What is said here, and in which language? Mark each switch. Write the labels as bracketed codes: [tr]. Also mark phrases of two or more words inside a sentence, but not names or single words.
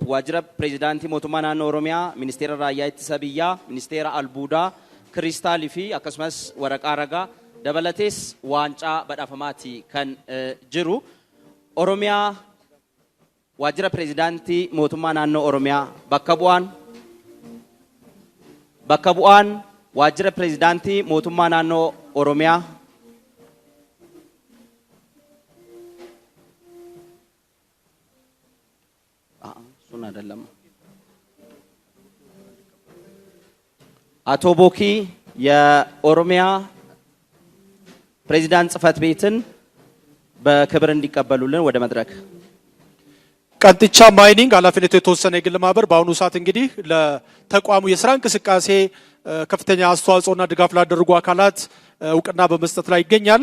[om] waajjira pirezidaantii mootummaa naannoo oromiyaa ministeera raayyaa ittisa biyyaa ministeera albuudaa kiristaalii fi akkasumas waraqaa ragaa dabalatees waancaa badhaafamaati kan jiru Oromiyaa waajjira pirezidaantii mootummaa naannoo Oromiyaa bakka bu'aan waajjira pirezidaantii mootummaa naannoo Oromiyaa suna dallama [am] አቶ ቦኪ የኦሮሚያ ፕሬዚዳንት ጽፈት ቤትን በክብር እንዲቀበሉልን ወደ መድረክ ቀንጥቻ ማይኒንግ ኃላፊነቱ የተወሰነ የግል ማህበር በአሁኑ ሰዓት እንግዲህ ለተቋሙ የሥራ እንቅስቃሴ ከፍተኛ አስተዋጽኦና ድጋፍ ላደረጉ አካላት እውቅና በመስጠት ላይ ይገኛል።